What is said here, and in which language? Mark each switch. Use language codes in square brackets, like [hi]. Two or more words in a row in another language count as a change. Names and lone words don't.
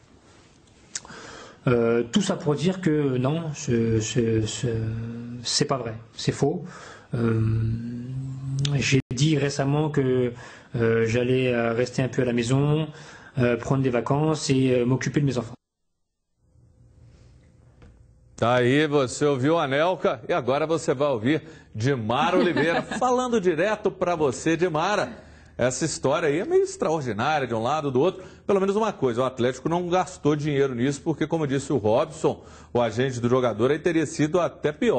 [fr] Tout ça pour dire que non, c'est pas vrai. C'est faux. J'ai dit récemment que j'allais rester un peu à la maison, prendre des vacances et m'occuper de mes enfants. [pt] Tá aí, você ouviu a Anelka e agora você vai ouvir Dimara Oliveira falando direto para você, Dimara. Essa história aí é meio extraordinária de um lado do outro. Pelo menos uma coisa, o Atlético não gastou dinheiro nisso porque, como disse o Robson, o agente do jogador aí teria sido até pior.